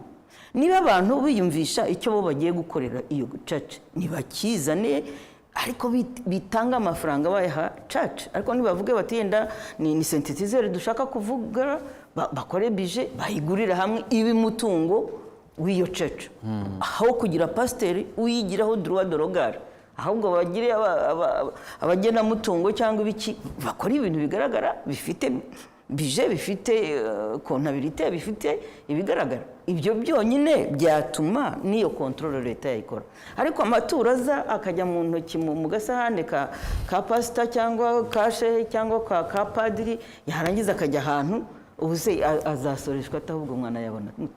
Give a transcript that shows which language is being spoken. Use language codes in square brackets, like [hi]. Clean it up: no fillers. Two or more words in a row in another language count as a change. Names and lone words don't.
[rw] Niba abantu biyumvisha icyo bo bagiye gukorera iyo church ntibakizane, ariko bitanga amafaranga bayaha church. Ariko nibavuge bati yenda ni synthetizer dushaka kuvuga, bakore bije bayigurira hamwe ibi mutungo w'iyo church, aho kugira pasiteri uyigiraho [fr] droit de regard, [rw] ahubwo bagire abagena mutungo cyangwa ibiki bakora ibintu bigaragara, bifite bije, bifite kontabilite, bifite ibigaragara. Ibyo byonyine byatuma niyo control leta yayikora. Ariko amaturo aza akajya mu ntoki mu gasahane ka pasita cyangwa ka shehe cyangwa ka padiri, yarangiza akajya ahantu, ubu se azasoreshwa atahubwo umwana yabona mute?